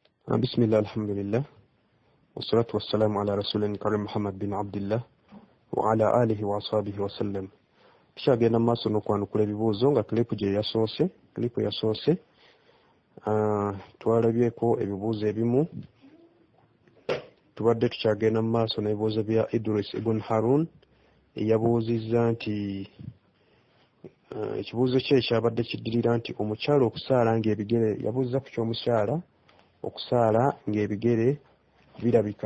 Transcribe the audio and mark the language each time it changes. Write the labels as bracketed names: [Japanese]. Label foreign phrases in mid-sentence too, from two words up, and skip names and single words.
[Arabic] بسم الله الحمد لله والصلاة والسلام على رسول الكريم محمد بن عبد الله وعلى آله وأصحابه وسلم. [Ganda] Tukyagenda maaso n'okwanukula ebibuuzo nga klipu yasoose twalabyeko ebibuuzo ebimu. Tubadde tukyagenda maaso n'ebibuuzo bya Idris ibn Harun eyabuuzizza nti ekibuuzo kye kyabadde kiddirira nti omukyala okusaala ng'ebigere, yabuuza ku ky'omukyala okusaala ng'ebigere birabika.